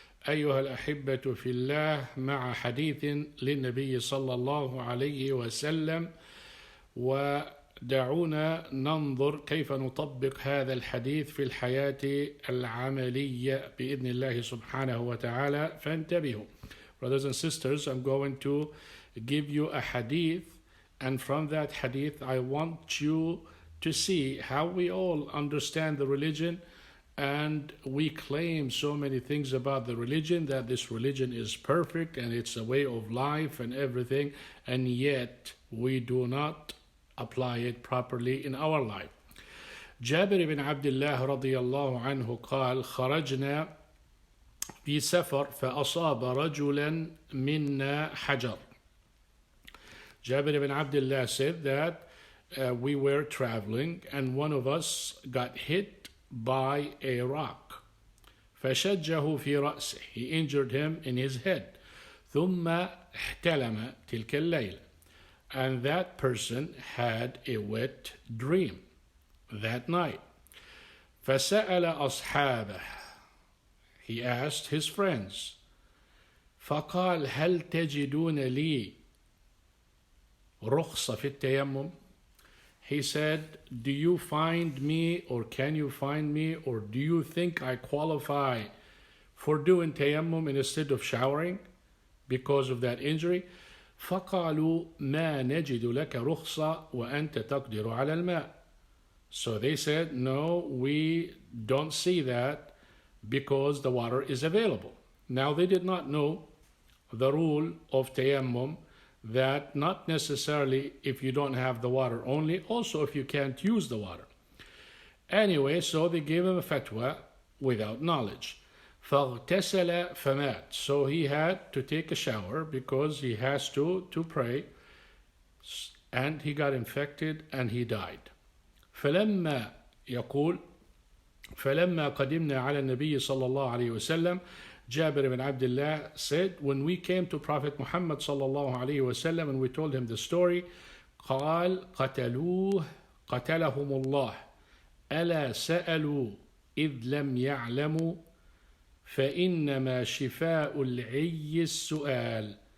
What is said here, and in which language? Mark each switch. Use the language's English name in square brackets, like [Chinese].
[Arabic] أيها الأحبة في الله، مع حديث للنبي صلى الله عليه وسلم، ودعونا ننظر كيف نطبق هذا الحديث في الحياة العملية بإذن الله سبحانه وتعالى. فانتبهوا. [English] Brothers and sisters, I'm going to give you a hadith, and from that hadith I want you to see how we all understand the religion, and we claim so many things about the religion, that this religion is perfect and it's a way of life and everything, and yet we do not apply it properly in our life. [Arabic] جابر بن عبد الله رضي الله عنه قال: خرجنا في سفر فأصاب رجلا منا حجر. [English] Jabir ibn Abdullah said that we were traveling and one of us got hit by a rock. [Arabic] فشجه في رأسه, [English] he injured him in his head. [Arabic] ثم احتلم تلك الليلة, [English] and that person had a wet dream that night. [Arabic] فسأل أصحابه, [English] he asked his friends. [Arabic] فقال: هل تجدون لي رخصة في التيمم? [English] He said, do you find me, or can you find me, or do you think I qualify for doing tayammum instead of showering because of that injury? [Arabic] فقالوا ما نجد لك رخصة وأنت تقدر على الماء. [English] So they said, no, we don't see that because the water is available. Now they did not know the rule of tayammum, that not necessarily if you don't have the water only, also if you can't use the water. Anyway, so they gave him a fatwa without knowledge. [Arabic] فاغتسل فمات. [English] So he had to take a shower because he has to pray, and he got infected and he died. [Arabic] فلما يقول فلما قدمنا على النبي صلى الله عليه وسلم, [English] Jabir ibn Abdullah said, when we came to Prophet Muhammad صلى الله عليه وسلم and we told him the story, [Arabic] قال قتلوه قتلهم الله ألا سألوا إذ لم يعلموا فإنما شفاء العي السؤال.